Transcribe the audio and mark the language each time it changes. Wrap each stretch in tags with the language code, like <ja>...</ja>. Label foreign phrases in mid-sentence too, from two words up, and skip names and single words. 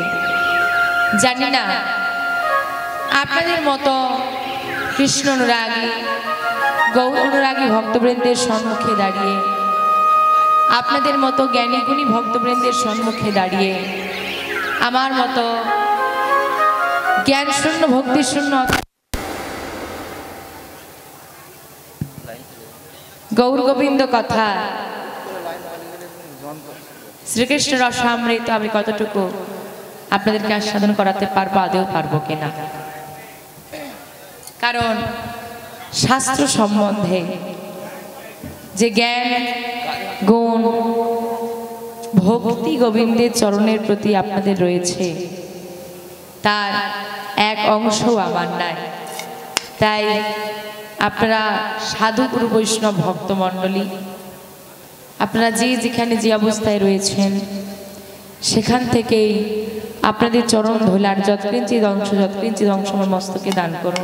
<bn>জানি না আপনাদের মতো কৃষ্ণ অনুরাগী গৌর অনুরাগী ভক্তবৃন্দের সম্মুখে দাঁড়িয়ে আপনাদের মতো জ্ঞানী গুণী ভক্তবৃন্দের সম্মুখে দাঁড়িয়ে আমার মতো জ্ঞান শূন্য ভক্তি শূন্য গৌর গোবিন্দ কথা শ্রীকৃষ্ণ রসামৃত আমি কতটুকু আপনাদেরকে আস্বাদন করাতে পারবো আদৌ পারবো কিনা কারণ শাস্ত্র সম্বন্ধে যে জ্ঞান গুণ ভক্তি গোবিন্দের চরণের প্রতি আপনাদের রয়েছে তার এক অংশও আমার নাই তাই আপনারা সাধু গুরু বৈষ্ণব ভক্তমণ্ডলী আপনারা যে যেখানে যে অবস্থায় রয়েছেন সেখান থেকেই আপনাদের চরণ ধুলার যৎকিঞ্চিৎ অংশ আমার মস্তকে দান করুন।</bn>